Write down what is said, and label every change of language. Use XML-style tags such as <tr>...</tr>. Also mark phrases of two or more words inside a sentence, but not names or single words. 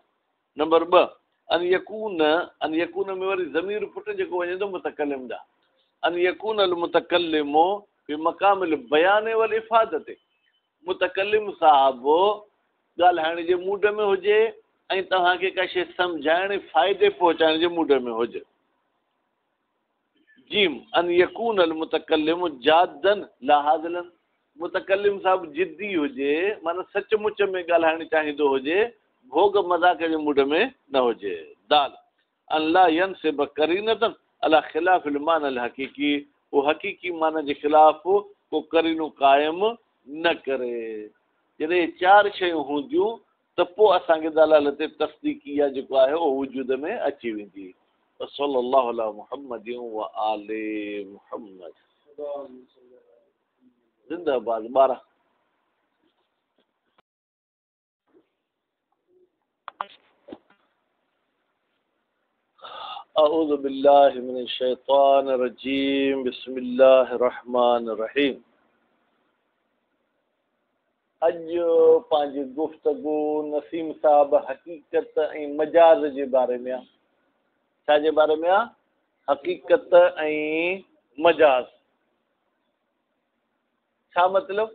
<sd>नंबर 2</sd> <ar>أن يكون</ar> <sd>में वरी ज़मीर पुट जेको वञे थो मुतकल्लिम ॾांहुं,</sd> <ar>أن يكون المتكلم بمقام البيان والإفادة,</ar> <sd>मुतकल्लिम साहब ॻाल्हाइण जे मूड में हुजे ऐं तव्हांखे का शइ सम्झाइण फ़ाइदे पहुचाइण जे मूड में हुजे।</sd> <ar>جيم أن يكون المتكلم جاداً لا هازلاً,</ar> <sd>मुतकल्लिम साहब जिद्दी हुजे, माना सचमुच में ॻाल्हाइण चाहींदो हुजे, भोग मज़ाक जे मूड में न हुजे।</sd> <ar>دال أن لا ينصب قرينة على خلاف المعنى الحقيقي,</ar> <sd>वो हक़ीक़ी माना जे ख़िलाफ़ को करीनो क़ाइम न करे। जॾहिं 4 शयूं हूंदियूं त पोइ असांखे दलालत तस्दीकिया जेको आहे उहो वजूद में अची वेंदी।</sd> <ar>صلى الله على محمد وآل محمد.</ar> <sd>जिंदाबाद 12।</sd> <ar>أعوذ بالله من الشيطان الرجيم، بسم الله الرحمن الرحيم.</ar> <sd>अॼु पंहिंजी गुफ़्तगू नसीम साहब हक़ीक़त ऐं मजाज़ जे बारे में आहे। छा जे बारे में आहे? हक़ीक़त ऐं मजाज़। छा मतिलब?</sd>